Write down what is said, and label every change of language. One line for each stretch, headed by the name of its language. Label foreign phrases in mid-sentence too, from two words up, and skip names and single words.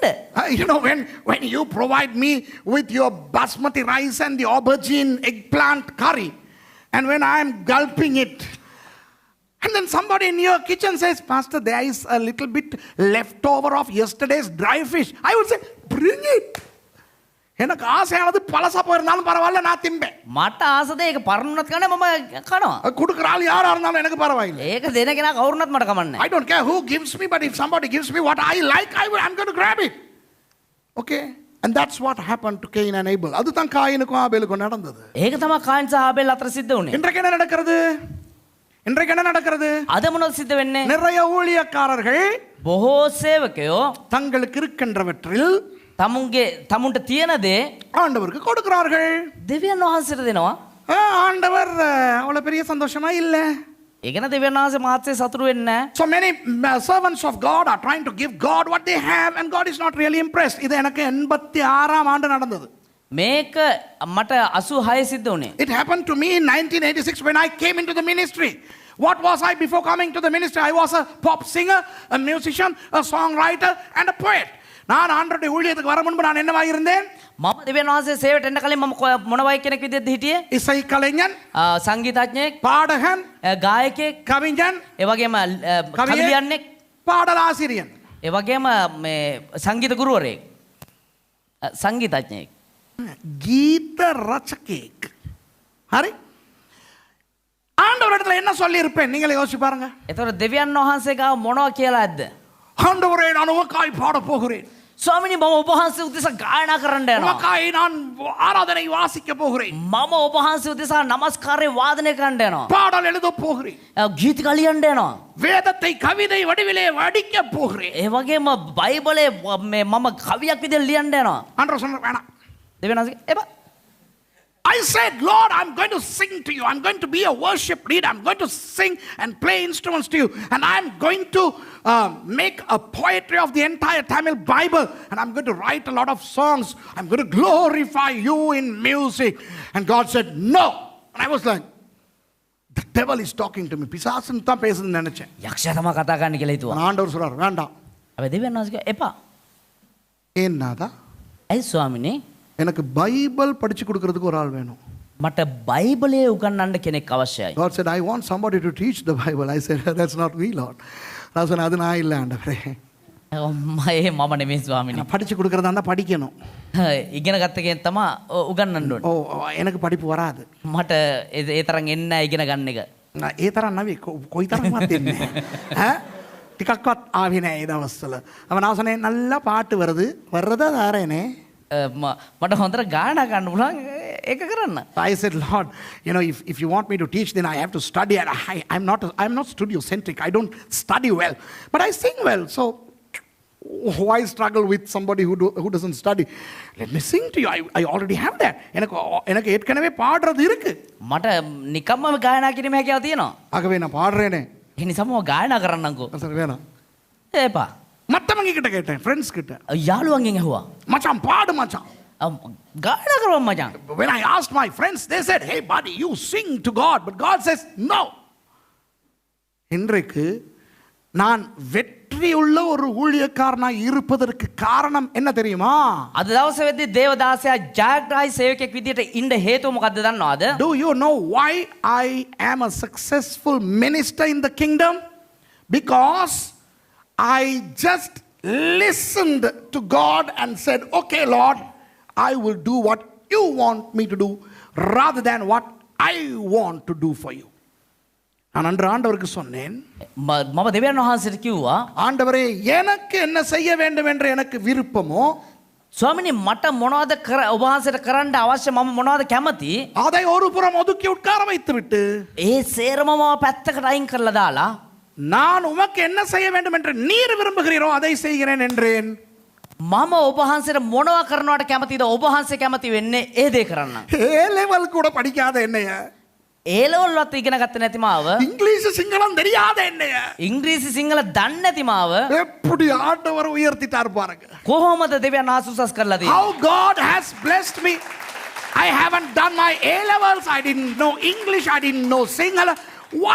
English: You know, when you provide me with your basmati rice and the aubergine eggplant curry, and when I am gulping it, and then somebody in your kitchen says, Pastor, there is a little bit leftover of yesterday's dry fish, I would say, bring it.
Tamil: எனக்கு ஆசையானது பழசா போயிருந்தாலும் பரவாயில்ல, நான் திம்பேன்.
Sinhala: මට ආසද ඒක පරණුනත් කන්නේ මම කනවා.
Tamil: கொடுக்குற ஆள் யாரா இருந்தாலும் எனக்கு பரவாயில்லை.
Sinhala: ඒක දෙන කෙනා කවුරුනත් මට කමන්නේ.
English: I don't care who gives me, but if somebody gives me what I like, I'm going to grab it. Okay? And that's what happened to Cain and Abel.
Tamil: அதுதான் காயினுக்கும் ஆபேலுக்கும் நடந்தது.
Sinhala: ඒක තමයි කායින් සහ ආබෙල් අතර සිද්ධ වුනේ.
Tamil: இன்றைக்கு என்ன நடக்கிறது? இன்றைக்கு என்ன நடக்கிறது?
Sinhala: අද මොනවද සිද්ධ වෙන්නේ?
Tamil: நிறைய ஊழியக்காரர்கள்
Sinhala: බොහෝ සේවකයෝ
Tamil: தங்களுக்கு இருக்கின்றவற்றில்
Sinhala: තමුන්ට තියෙන දේ
Tamil: ஆண்டவருக்கு கொடுக்கிறார்கள்.
Sinhala: දෙවියන් වහන්සේට දෙනවා.
Tamil: ஆண்டவர் அவ்வளவு பெரிய சந்தோஷமா இல்ல.
Sinhala: ඒකන දෙවියන් වහන්සේ මාත්‍සේ සතුටු වෙන්නේ නැහැ.
English: So many servants of God are trying to give God what they have and God is not really impressed.
Tamil: இது எனக்கு 86ஆம் ஆண்டு நடந்தது.
Sinhala: මේක මට 86 සිද්ධ වුණේ.
English: It happened to me in 1986 when I came into the ministry. What was I before coming to the ministry? I was a pop singer, a musician, a songwriter and a poet.
Tamil: நான் ஆண்டவருடைய ஊழியத்துக்கு வர முன்பு நான் என்னவாக இருந்தேன்?
Sinhala: මම දෙවියන් වහන්සේ සේවයට එන්න කලින් මම මොනවයි කෙනෙක් විදිහට හිටියේ?
Tamil: இசை கலைஞன்,
Sinhala: සංගීතඥයෙක්,
Tamil: பாடகன்,
Sinhala: ගායකයෙක්,
Tamil: கவிஞன்,
Sinhala: ඒ වගේම කවි ලියන්නෙක්,
Tamil: பாடலாசிரியன்.
Sinhala: ඒ වගේම මේ සංගීත ගුරුවරයෙක්, සංගීතඥයෙක්, ගීත රචකයෙක්.
Tamil: ஹரி ஆண்டவரிடத்துல என்ன சொல்லி இருப்பேன் நீங்களே யோசிச்சு பாருங்க.
Sinhala: එතකොට දෙවියන් වහන්සේ ගාව මොනවා කියලා ඇද්ද?
Tamil: ஆண்டவரே நான் உமக்காய் பாட போகிறேன்.
Sinhala: ස්වාමිනී මම ඔබ වහන්සේ උදෙසා ගායනා කරන්න යනවා.
Tamil: உமக்காய் நான் ஆராதனை வாசிக்க போகிறேன்.
Sinhala: මම ඔබ වහන්සේ උදෙසා නමස්කාරය වාදනය කරන්න යනවා.
Tamil: பாடல் எழுத போகிறேன்.
Sinhala: ගීතිකා ලියන්න යනවා.
Tamil: வேதத்தை கவிதை வடிவிலே வடிக்க போகிறேன்.
Sinhala: ඒ වගේම බයිබලේ මම කවියක් විදිහට ලියන්න යනවා.
Tamil: ஆண்டவர் சொன்னார் வேணாம்.
Sinhala: දෙවියන් වහන්සේ එපා.
English: I said, Lord, I'm going to sing to you. I'm going to be a worship leader. I'm going to sing and play instruments to you. And I'm going to make a poetry of the entire Tamil Bible. And I'm going to write a lot of songs. I'm going to glorify you in music. And God said, no. And I was like, the devil is talking to me.
Tamil: பிசாசுன்னு தான் பேசுதுன்னு நினைச்சேன்.
Sinhala: යක්ෂයා තමයි කතා කරන්න කියලා හිතුවා.
Tamil: ஆண்டவர் சொல்றார் வேண்டாம்.
Sinhala: හැබැයි දෙවියන් වහන්සේ එපා.
Tamil: என்னதா?
Sinhala: ඇයි ස්වාමිනේ?
Tamil: எனக்கு பைபிள் படிச்சு கொடுக்கிறதுக்கு ஒரு ஆள் வேணும்.
Sinhala: මට බයිබලයේ උගන්වන්න කෙනෙක් අවශ්‍යයි.
English: God said, I want somebody to teach the Bible. I said, that's not me, Lord.
Tamil: நான் சொன்னேன், அது நான் இல்லை ஆண்டவரே.
Sinhala: මම නෙමෙයි ස්වාමිනේ.
Tamil: படிச்சு கொடுக்கறதா இருந்தா படிக்கணும்.
Sinhala: ඉගෙන ගත්ත කෙනෙක් තමයි උගන්වන්න ඕනේ.
Tamil: ஓ எனக்கு படிப்பு வராது.
Sinhala: මට ඒ තරම් එන්නේ නැහැ ඉගෙන ගන්න එක. ඒ තරම් නැවි කොයි තරම්වත් එන්නේ නැහැ. ටිකක්වත් ආවේ නැහැ ඒ දවස්වල.
Tamil: அவன் நான் சொன்னேன், நல்லா பாட்டு வருது. வர்றதா தாரேனே.
Sinhala: මට හොඳට ගායනා කරන්න පුළුවන්. ඒක කරන්න.
English: I said, Lord, you know, if you want me to teach, then I have to study. And I'm not studio-centric. I don't study well. But I sing well. So why struggle with somebody who doesn't study? Let me sing to you. I already have that.
Tamil: எனக்கு ஏற்கனவே பாடுறது இருக்கு.
Sinhala: මට නිකම්ම ගායනා කිරීම හැකියාව තියෙනවා.
Tamil: ஆகவே நான் பாடுறேனே.
Sinhala: ඒ නිසාම මම ගායනා කරන්නම්කෝ.
Tamil: சரி வேணாம்.
Sinhala: ඒපා.
Tamil: மத்தவங்க கிட்ட கேட்டேன், ஃப்ரெண்ட்ஸ் கிட்ட.
Sinhala: යාළුවන්ගෙන් ඇහුවා.
Tamil: மச்சான் பாடு மச்சான்.
Sinhala: ගායනා කරවම් මචං.
English: When I asked my friends, they said, hey buddy, you sing to God. But God says, no.
Tamil: இன்றைக்கு நான் வெற்றியுள்ள ஒரு ஊழியக்காரனாய் இருப்பதற்கு காரணம் என்ன தெரியுமா?
Sinhala: අද දවසේ වෙද්දී දේවදාසයා ජයග්‍රාහී සේවකයෙක් විදියට ඉන්න හේතුව මොකද්ද දන්නවද?
English: Do you know why I am a successful minister in the kingdom? Because I just listened to God and said, okay Lord, I will do what you want me to do rather than what I want to do for you.
Tamil: நான் அன்று ஆண்டவருக்கு சொன்னேன்,
Sinhala: මම දෙවියන් වහන්සේට කිව්වා,
Tamil: ஆண்டவரே எனக்கு என்ன செய்ய வேண்டும் என்று எனக்கு விருப்பமோ
Sinhala: ස්වාමිනේ මට මොනවද ඔබ වහන්සේට කරන්න අවශ්‍ය, මම මොනවද කැමති,
Tamil: அதை ஒரு புறம் ஒதுக்கி உட்கார வைத்து விட்டு
Sinhala: ඒ සේරම මම පැත්තකට අයින් කරලා දාලා
Tamil: நான் உமக்கு என்ன செய்ய வேண்டும் என்று நீர் விரும்புகிறீரோ அதை செய்கிறேன் என்றேன்.
Sinhala: මම ඔබ වහන්සේට මොනවා කරනවට කැමතිද, ඔබ වහන්සේ කැමති වෙන්නේ ඒ දේ කරන්න.
English: A level
Tamil: கூட படிக்காத என்னைய,
English: A level
Sinhala: වත් ඉගෙන ගත්තේ නැති මාව,
Tamil: இங்கிலீஷ் சிங்களம் தெரியாத என்னைய
Sinhala: ඉංග්‍රීසි සිංහල දන්නේ නැති මාව
Tamil: எப்படி ஆண்டவர் உயர்த்திட்டார் பாருங்க.
Sinhala: කොහොමද දෙවියන් වහන්සේ උසස් කරලා තියෙන්නේ?
English: How God has blessed me. I haven't done my A levels. I didn't know English. I didn't know Sinhala. Why?